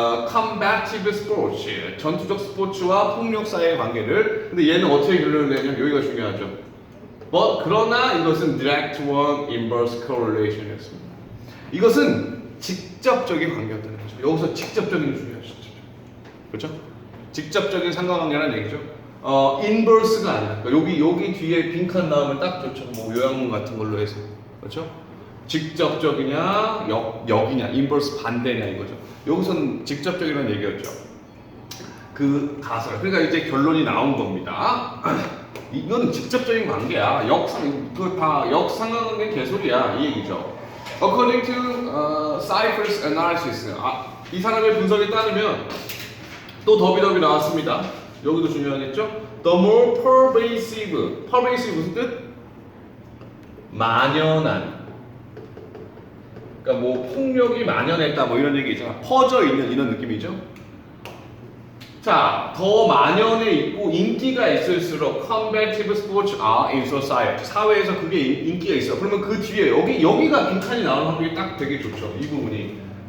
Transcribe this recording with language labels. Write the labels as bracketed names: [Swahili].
[English] combative sports [Korean] 전투적 스포츠와 폭력 사이의 관계를 근데 얘는 어떻게 결론을 내냐면 여기가 중요하죠. 그러나 이것은 [English] direct one inverse correlation [Korean] 이었습니다. 이것은 직접적인 관계였다는 거죠. 여기서 직접적인 중요하죠. 그렇죠? 직접적인 상관관계라는 얘기죠. inverse가 아니라 여기 뒤에 빈칸 나오면 딱 좋죠. 뭐 요약문 같은 걸로 해서 그렇죠? 직접적이냐 역이냐 inverse 반대냐 이거죠. 여기서는 직접적이라는 얘기였죠. 그 가설. 그러니까 이제 결론이 나온 겁니다. 이건 직접적인 관계야. 다 역상관관계 개소리야 이 얘기죠. [English] According to Cypher's analysis, [Korean] 이 사람의 분석에 따르면 또 더비 나왔습니다. 여기도 중요하겠죠. [English] The more pervasive [Korean] 무슨 뜻? 만연한. 그러니까 뭐 폭력이 만연했다 뭐 이런 얘기 있잖아. 퍼져 있는 이런 느낌이죠. 자, 더 만연해 있고 인기가 있을수록 [English] combative sports are in society. [Korean] 사회에서 그게 인기가 있어. 그러면 그 뒤에 여기가 빈칸이 나오는 확률이 딱 되게 좋죠. 이 부분이.